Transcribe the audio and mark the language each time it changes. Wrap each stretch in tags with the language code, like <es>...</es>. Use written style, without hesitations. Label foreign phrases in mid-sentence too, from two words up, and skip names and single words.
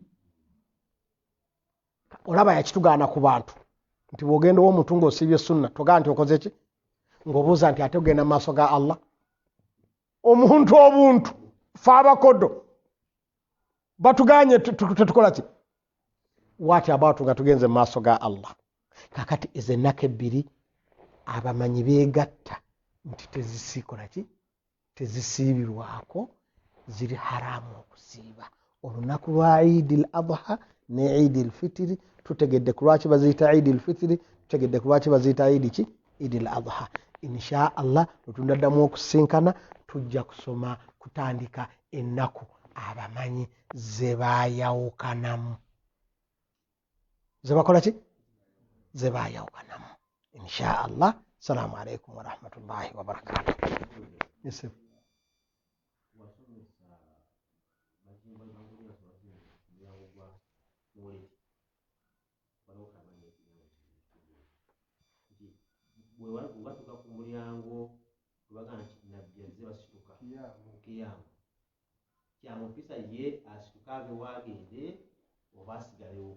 <lg>Olaba yakitugaana ku bantu nti bw'ogenda ow'omuntu ng'osiibye sunna togaa nti okoze ki? Ng'obuuza nti ate ogenda mu maaso ga Allah. Omuntu obuntu fe abakodo batuganye tetukola ki?</lg> <en>What about</en> <lg>nga tugenze mu maaso ga Allah? Kakati ezo ennaku ebbiri abamanyi beegatta nti tezisikola ki? Tezisiibirwako, ziri haramu okusiiba. Olunaku lwa Eid al-Adha ne Eid al-Fitr tutegedde ku lwaki baziyita Eid al-Fitr, tutegedde ku lwaki baziyita Eid ki? Eid al-Adha.</lg> <ar>إن شاء الله</ar> <lg>lutundaddamu okusinkana tujja kusoma kutandika ennaku abamanyi ze baayawukanamu. Ze bakola ki? Ze baayawukanamu.</lg> <ar>إن شاء الله. السلام عليكم ورحمة الله وبركاته.</ar> <lg>Yes, Watuka ku mulyango tubaga nti nabbi azze basituka kiyama kyamupisa ye asituka ave waagende oba asigalewo.</lg>